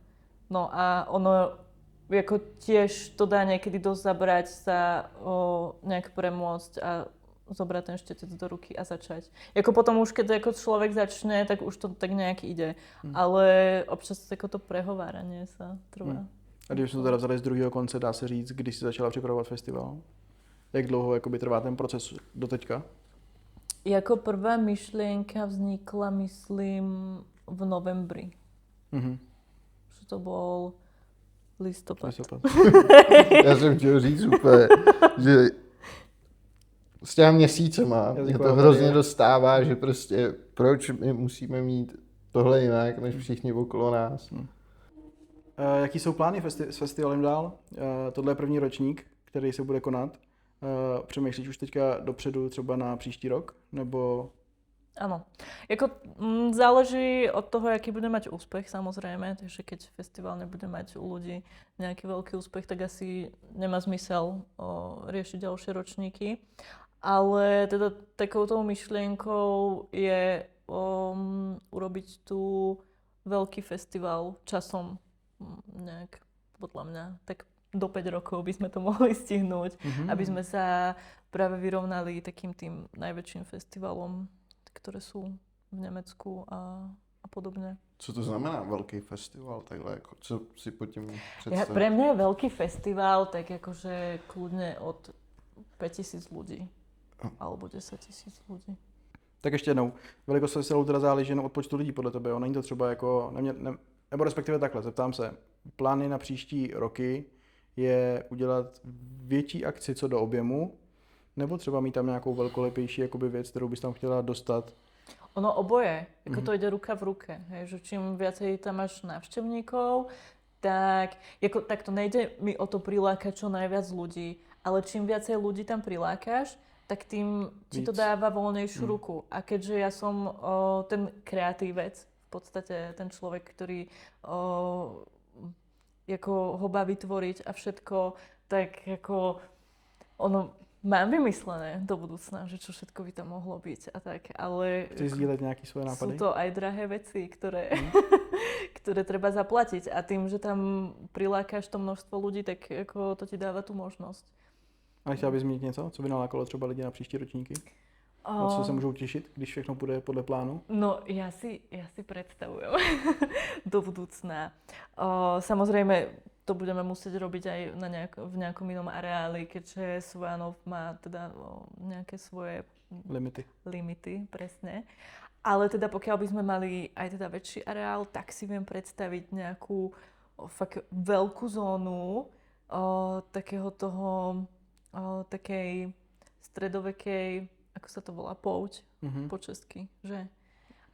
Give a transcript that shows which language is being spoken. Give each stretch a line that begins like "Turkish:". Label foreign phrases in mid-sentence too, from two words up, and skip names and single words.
Slovak: No a ono ako tiež to dá niekedy dosť zabrať sa nejak premôcť a zobrať ten štetec do ruky a začať. Jako potom už, keď ako človek začne, tak už to tak nejak ide. Ale občas ako to prehováranie sa trvá.
Czech: A když jsme to teda vzali z druhého konce, dá se říct, když jsi začala připravovat festival? Jak dlouho jakoby trvá ten proces do teďka?
Slovak: Jako prvá myšlienka vznikla, myslím, v novembri. Že to bol listopad.
Czech: Já jsem chtěl říct úplně, že s těma měsícema mě to hrozně dostává, že prostě proč my musíme mít tohle jinak, než všichni okolo nás. Jaký jsou plány s festivalem dál? Tohle je první ročník, který se bude konat. Přemýšlíš už teďka dopředu třeba na příští rok? Nebo...
Slovak: Áno. Záleží od toho, aký bude mať úspech, samozrejme. Takže keď festival nebude mať u ľudí nejaký veľký úspech, tak asi nemá zmysel riešiť ďalšie ročníky. Ale teda takouto myšlienkou je urobiť tu veľký festival časom nejak, podľa mňa, tak do 5 rokov by sme to mohli stihnúť, aby sme sa práve vyrovnali takým tým najväčším festivalom, ktoré sú v Nemecku a podobne.
Czech: Co to znamená velký festival takhle, jako, co si pod tím představit?
Slovak: Pre mňa je veľký festival tak akože kľudne od 5000 ľudí alebo 10 000 ľudí.
Czech: Tak ještě jednou, velikost festivalu teda záleží jenom od počtu lidí podle tebe, jo? Není to třeba jako, nebo respektive takhle, zeptám se, plány na příští roky je udělat větší akci co do objemu, nebo třeba mít tam nějakou velkolepější jakoby věc, kterou bys tam chtěla dostat?
Slovak: Ono oboje, ako to ide ruka v ruke, hej, že čím viacej tam máš návštevníkov, tak to nejde mi o to prilákať čo najviac ľudí, ale čím viacej ľudí tam prilákáš, tak tým ti to dáva voľnejšiu ruku. A keďže ja som ten kreatívec, v podstate ten človek, ktorý ako ho baví tvoriť a všetko, tak ako ono mám vymyslené do budúcna, že čo všetko by tam mohlo byť a tak, ale...
Czech: Chceš sdílet nejaké svoje nápady?
Slovak: Sú to aj drahé veci, ktoré treba zaplatiť a tým, že tam prilákáš to množstvo ľudí, tak ako to ti dáva tú možnosť.
Czech: Ale chtěla bys zmínit něco, co by nalákalo třeba lidi na příští ročníky? Na co se můžou těšit, když všechno bude podle plánu?
Slovak: No, ja si predstavujem do budúcna. Samozrejme, to budeme musieť robiť aj v nejakom inom areáli, keďže Svojánov má teda nejaké svoje limity, presne. Ale teda pokiaľ by sme mali aj teda väčší areál, tak si viem predstaviť nejakú fakt veľkú zónu takého toho, takej stredovekej, ako sa to volá, pouť po česky, že?